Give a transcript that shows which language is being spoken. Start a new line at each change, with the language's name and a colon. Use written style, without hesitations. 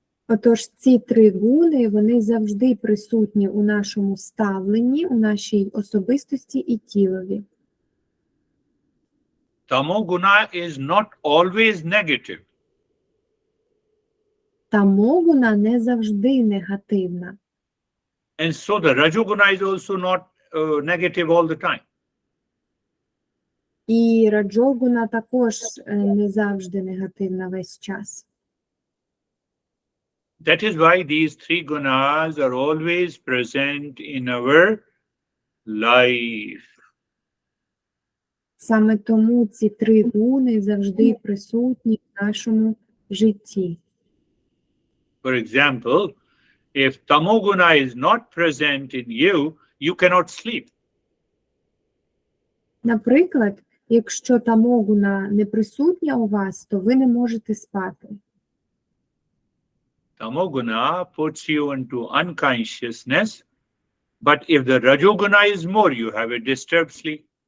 Ukrainian: Отож, ці три гуни, вони завжди присутні у нашому ставленні, у нашій особистості і тілові.
English: Tamoguna is not always negative.
Ukrainian: Тамогуна не завжди негативна.
English: And so the rajoguna is also not negative all the time.
Ukrainian: І раджогуна також не завжди негативна весь час.
English: That is why these three gunas are always present in our life.
Ukrainian: Саме тому ці три гуни завжди присутні в нашому житті.
English: For example, if tamoguna is not present in you, you cannot sleep.
Ukrainian: Наприклад, якщо тамогуна не присутня у вас, то ви не можете спати.
English: Tamoguna puts you into unconsciousness, but if the rajoguna is more, you have a disturbed sleep.